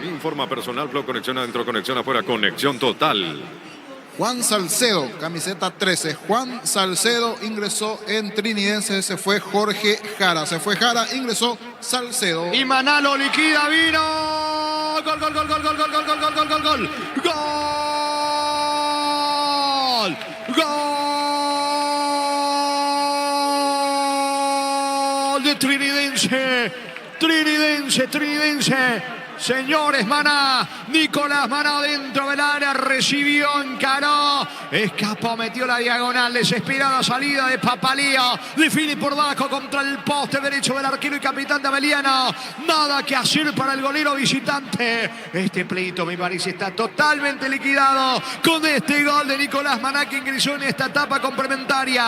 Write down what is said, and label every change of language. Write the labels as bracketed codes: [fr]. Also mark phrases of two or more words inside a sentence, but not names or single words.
[es] Informa personal, blog, conexión adentro, conexión afuera, conexión total. Juan Salcedo, camiseta 13. Juan Salcedo ingresó en Trinidense. Se fue Jorge Jara. Se fue Jara, ingresó Salcedo. Y Manalo liquida, vino. Gol, gol, gol, gol, gol, gol, gol, gol, gol, gol, gol, gol. Gol. Gol de Trinidense. Trinidense. Señores, Maná, Nicolás Maná dentro del área, recibió, encaró, escapó, metió la diagonal, desesperada salida de Papaleo, define por bajo contra el poste derecho del arquero y capitán de Ameliano. Nada que hacer para el golero visitante. Este pleito, me parece, está totalmente liquidado con este gol de Nicolás Maná, que ingresó en esta etapa complementaria.